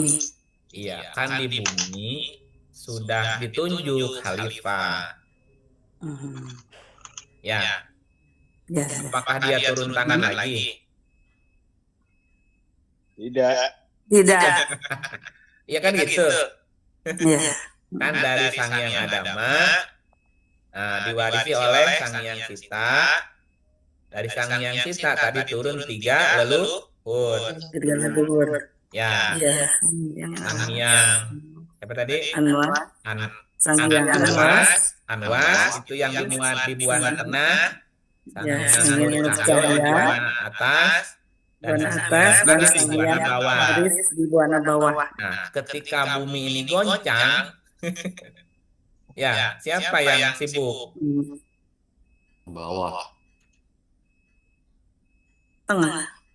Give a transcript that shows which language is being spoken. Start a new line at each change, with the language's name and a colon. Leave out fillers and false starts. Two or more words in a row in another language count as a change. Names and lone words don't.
Indonesian: Iya, kan di bumi sudah ditunjuk khalifah. Ya. Apakah dia turun tangan lagi? Tidak. Iya kan gitu. Ya. Kan dari Sang Hyang Adama, diwarisi oleh Sang Hyang Sita. Dari Sang Hyang Sita tadi turun 3 leluhur. Ya. Sang Hyang apa tadi? Anwas itu yang dimuat di buana tengah. Sang Hyang Cahyo di buana atas. Dan Sang Hyang Haris di buana bawah. Nah, ketika bumi ini goncang, ya siapa yang sibuk? Bawah. Tengah.